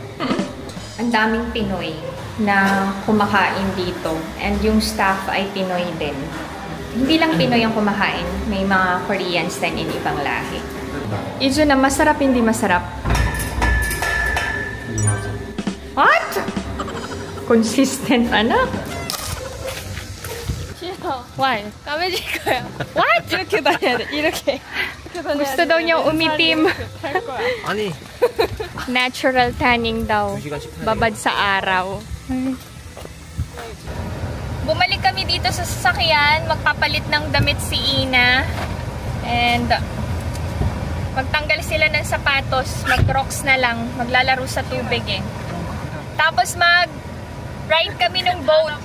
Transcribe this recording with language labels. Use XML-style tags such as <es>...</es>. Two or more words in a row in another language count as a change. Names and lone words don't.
<tl>Ang daming Pinoy na kumakain dito. And yung staff ay Pinoy din. Hindi lang Pinoy ang kumakain. May mga Koreans din in ibang lahi. Ijo na masarap, hindi masarap?</tl> <en>What? Consistent, anak?</en> <ko>싫어.</ko> <en>Why?</en> <ko>까매질 거야.</ko> <en>What?</en> <ko>이렇게 다녀야 돼. 이렇게.</ko> <tl>Gusto daw niya umitim.</tl> <ko>할 거야. 아니.</ko> <en>Natural tanning daw.</en> <ko>2시간씩 타야</ko> <tl>Babad sa araw. Bumalik kami dito sa sasakyan. Magpapalit ng damit si Ina. And magtanggal sila ng sapatos. Mag-crocs na lang. Maglalaro sa tubig eh. Tapos mag-ride kami ng boat.</tl>